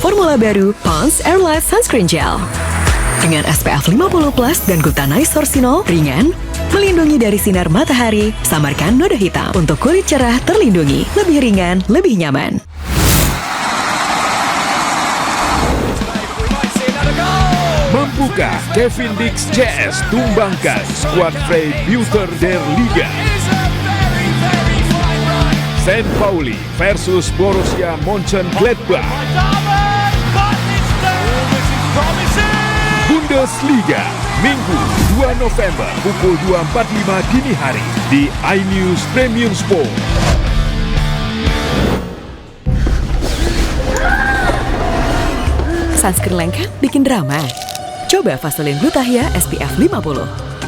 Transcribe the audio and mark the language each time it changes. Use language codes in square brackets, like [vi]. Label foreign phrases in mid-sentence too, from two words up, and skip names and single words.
[id] Formula baru Pond's Airlight Sunscreen Gel. Dengan SPF 50+ dan glutanate sorcinol, ringan, melindungi dari sinar matahari, samarkan noda hitam. Untuk kulit cerah terlindungi, lebih ringan, lebih nyaman. Mampukah Kevin Dix CS tumbangkan skuad Freiburger der Liga? St. Pauli versus Borussia Mönchengladbach. Bundesliga, Minggu 2 November pukul 2.45 dini hari di iNews Premium Sport. Sunscreen lengket bikin drama. Coba Vaseline Glutathione SPF 50.